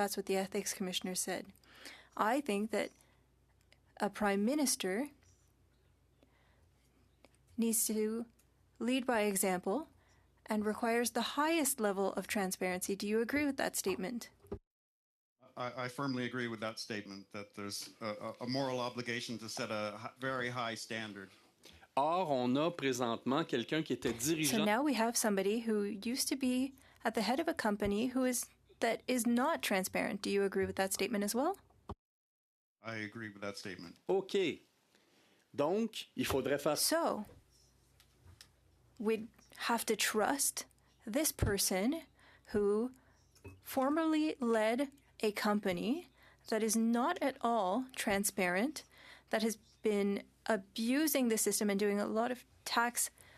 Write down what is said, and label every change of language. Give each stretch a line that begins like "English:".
English: That's what the Ethics Commissioner said. I think that a Prime Minister needs to lead by example and requires the highest level of transparency. Do you agree with that statement? I firmly agree with that statement, that there's a moral obligation to set a very high standard.
French: Or, on a présentement quelqu'un qui était
English: So
French: dirigeant.
English: now we have somebody who used to be at the head of a company that is not transparent. Do you agree with that statement as well? I agree with that statement.
French: OK. Donc, il faudrait faire.
English: So we'd have to trust this person who formerly led a company that is not at all transparent, that has been abusing the system and doing a lot of tax